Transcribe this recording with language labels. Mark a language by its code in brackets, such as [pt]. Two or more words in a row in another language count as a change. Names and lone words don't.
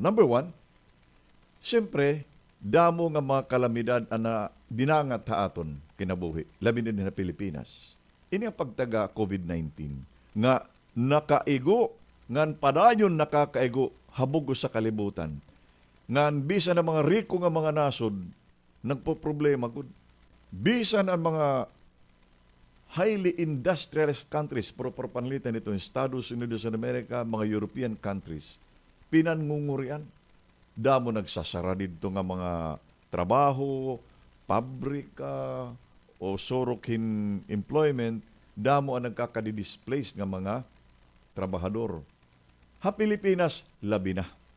[war] Number one, siyempre, damo nga mga kalamidad na dinangat ha aton kinabuhi, labi din na Pilipinas. Ini ang pagtaga COVID-19 nga nakaigo, ngan padayon nakakaigo habog sa kalibutan. Ngan bisan ang mga riko nga mga nasod nagpo-problema gud. [en] Bisan ang mga highly industrialized countries, [war] pero panlitan nito yung Estados Unidos of America, mga [en] European countries, [war] pinangungurian. Damo nagsasara dito nga mga trabaho, pabrika, o sorokin employment, damo ang nagkakadidisplace nga mga trabahador. Ha Pilipinas, labi na.